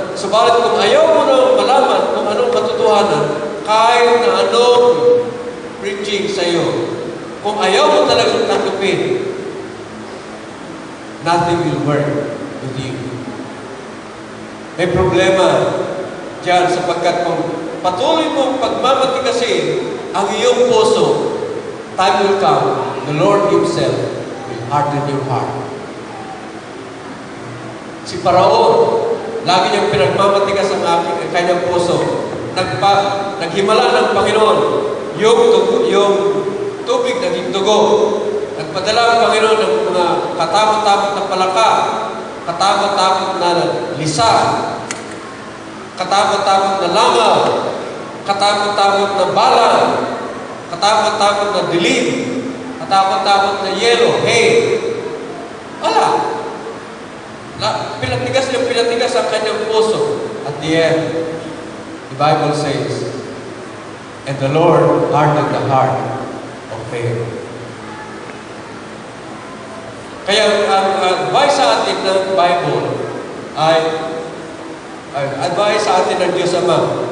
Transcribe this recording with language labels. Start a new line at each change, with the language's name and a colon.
Filipino: Subalit kung ayaw mo na malaman kung anong katotohanan, kahit na anong preaching sa iyo, kung ayaw mo talagang tanggapin,
English: nothing will work with you.
Filipino: May problema dyan sapagkat kung patuloy mong pagmamatigasin ang iyong puso,
English: time will come, the Lord Himself will harden your heart.
Filipino: Si Paraon, lagi niyang pinagmamatigas ang kanyang puso. Naghimala ng Panginoon yung tubig naging dugo. Nagpadala ang Panginoon ng mga katakot-takot na palaka, katakot-takot na lisa, katakot-takot na langaw, katakot-takot na bala, katakot-takot na dilim, katakot-takot na yelo, hay. Wala. Pinatigas ang kanyang puso.
English: At the end, the Bible says, and the Lord hardened the heart of Pharaoh.
Filipino: Kaya ang advice sa atin ng Bible ay advice sa atin ng Diyos Ama.